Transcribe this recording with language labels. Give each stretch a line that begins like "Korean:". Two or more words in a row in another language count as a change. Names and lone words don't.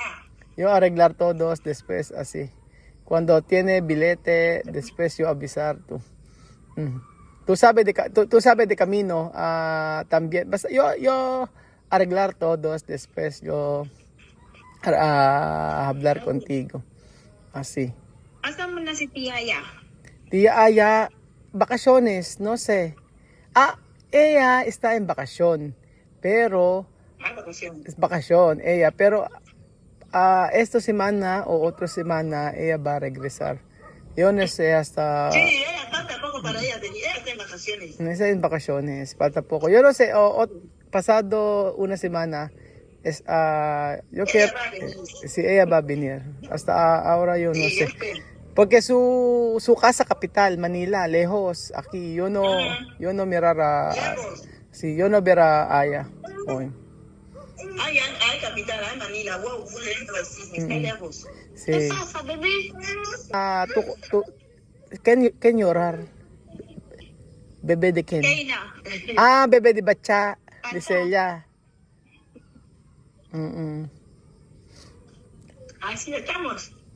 Spanish: Yo arreglar todos después, así. Cuando tiene billete, después yo avisar tú. Tú sabes de camino también. Basta yo arreglar todos, después yo hablar contigo. Así.
Filipino: Asan mo na si Tia Aya?
Spanish: Tía Aya, vacaciones, no sé. Ella está en vacación, pero Vacación. es vacación ella, pero esta semana o otra semana ella va a regresar. Yo no sé hasta Sí, ella falta poco para ella está en vacaciones. no sé en vacaciones, falta poco. Yo no sé, pasado una semana yo quiero Va a venir. si ella va a venir. Hasta ahora yo no Sí, sé. yo espero. Porque su casa capital, Manila, lejos. Aquí yo no mirar Lejos. sí, yo no ver a Aya hoy. Ay, capital, ay, Manila. Wow, lejos, sí, está lejos. Sí. ¿Qué pasa, bebé? Tú, Ken llorar. Bebé de Ken. Keina. Bebé de Bacha, de Celia. Así estamos.